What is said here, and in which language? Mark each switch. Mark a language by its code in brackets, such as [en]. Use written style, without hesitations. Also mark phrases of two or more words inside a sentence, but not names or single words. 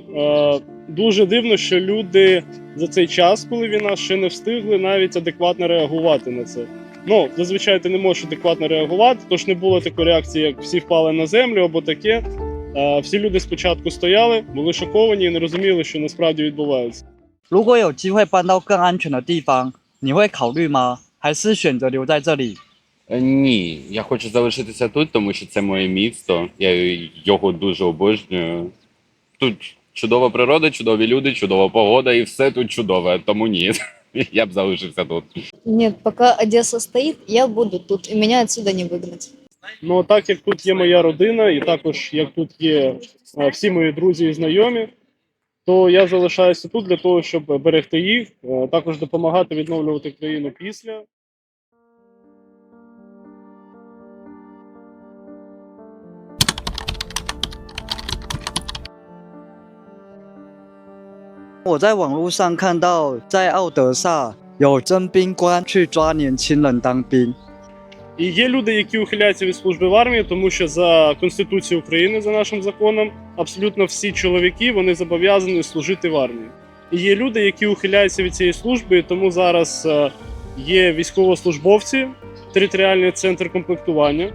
[uk] Дуже дивно, що люди за цей час, коли війна, ще не встигли навіть адекватно реагувати на це. Ну, зазвичай ти не можеш адекватно реагувати, тож не було такої реакції, як всі впали на землю або таке. Всі люди спочатку стояли, були шоковані і не розуміли, що насправді відбувається. [zh] 如果有机会搬到更安全的地方，你会考虑吗？还是选择留在这里？ [uk] Ні, я хочу залишитися тут, тому що це моє місто. Я його дуже обожнюю. Тут чудова природа, чудові люди, чудова погода і все тут чудове, тому ні. Я б залишився тут. [ru] Нет, пока Одесса стоит, я буду тут, и меня отсюда не выгнать. [uk] Ну, так як тут є моя родина, і також як тут є всі мої друзі і знайомі, то я залишаюся тут для того, щоб берегти їх, також допомагати відновлювати країну після. [zh] “ 我在网络上看到，在奥德萨有征兵官去抓年轻人当兵。 [uk] І є люди, які ухиляються від служби в армії, тому що за Конституцією України, за нашим законом, абсолютно всі чоловіки вони зобов'язані служити в армії. І є люди, які ухиляються від цієї служби, тому зараз є військовослужбовці, територіальний центр комплектування.